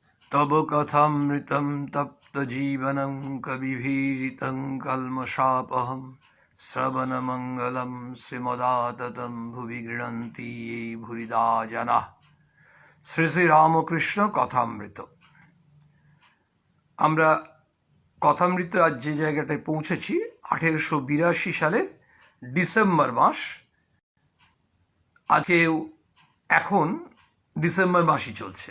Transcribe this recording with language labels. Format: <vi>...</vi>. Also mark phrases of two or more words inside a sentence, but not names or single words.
<sa>तब कथामृतं तप्तजीवनं कविभिरीतं कल्मषापहं श्रवणमङ्गलं श्रीमदाततं भुवि गृह्णन्ति ये भूरिदा जनाः।</sa> <bn>শ্রী শ্রী রামকৃষ্ণ কথামৃত। আমরা কথামৃত আজ যে জায়গাটায় পৌঁছেছি 1882 সালের ডিসেম্বর মাস। আজকেও এখন ডিসেম্বর মাসই চলছে।</bn>